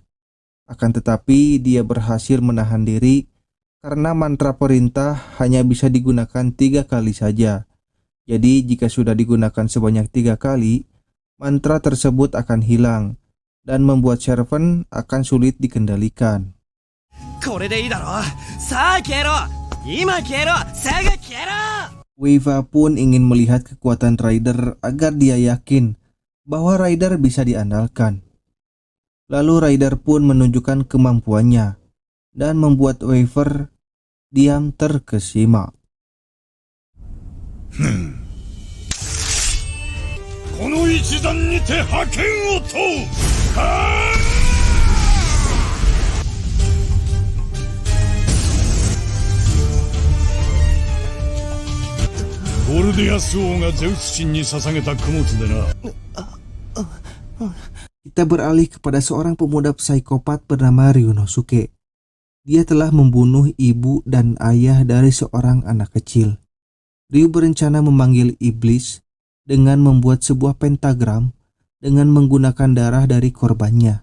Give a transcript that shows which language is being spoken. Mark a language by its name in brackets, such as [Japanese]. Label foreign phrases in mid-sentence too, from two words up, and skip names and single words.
[Indonesian] Akan tetapi dia berhasil menahan diri karena mantra perintah hanya bisa digunakan 3 kali saja. Jadi jika sudah digunakan sebanyak 3 kali, mantra tersebut akan hilang dan membuat servant akan sulit dikendalikan. [Japanese] これでいいだろ。さあ消えろ。今消えろ。すぐ消えろ。 [Indonesian] Weiva pun ingin melihat kekuatan rider agar dia yakin bahwa rider bisa diandalkan. Lalu rider pun menunjukkan kemampuannya dan membuat Weiva diam terkesima. [Japanese] この一弾にて覇権を問う。ゴルディアス王がゼウス神に捧げた供物でな。 [Indonesian] Kita beralih kepada seorang pemuda psikopat bernama Ryunosuke. Dia telah membunuh ibu dan ayah dari seorang anak kecil. Ryu berencana memanggil iblis dengan membuat sebuah pentagram dengan menggunakan darah dari korbannya.